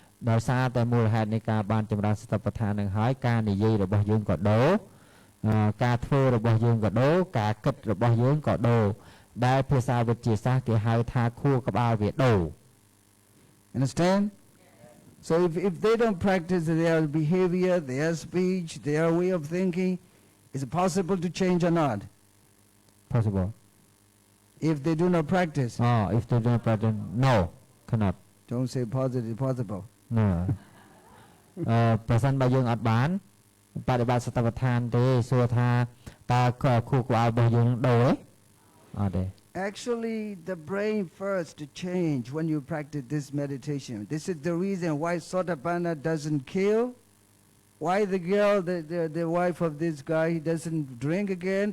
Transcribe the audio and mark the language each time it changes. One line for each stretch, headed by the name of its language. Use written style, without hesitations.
Khmer: ដោយសារតែមូលហេតុនៃការបានចម្រើនសតិប្បដ្ឋាននឹងហើយការនិយាយរបស់យើងក៏ដូរការធ្វើរបស់យើងក៏ដូរការគិតរបស់យើងក៏ដូរដែលភាសាវិទ្យាសាស្ត្រគេហៅថាខួរក្បាលវាដូរ
English: Understand? So if they don't practice their behavior, their speech, their way of thinking, is it possible to change or not? Possible. If they do not practice? If they do not practice, no, cannot. Don't say positive, possible. No.
Khmer: ប្រសិនបើយើងអត់បានបដិបត្តិសតិប្បដ្ឋានទេសួរថាតើខួរក្បាលរបស់យើងដូរទេអត់ទេ
English: Actually, the brain first to change when you practice this meditation. This is the reason why Sotapanna doesn't kill. Why the girl, the wife of this guy, he doesn't drink again?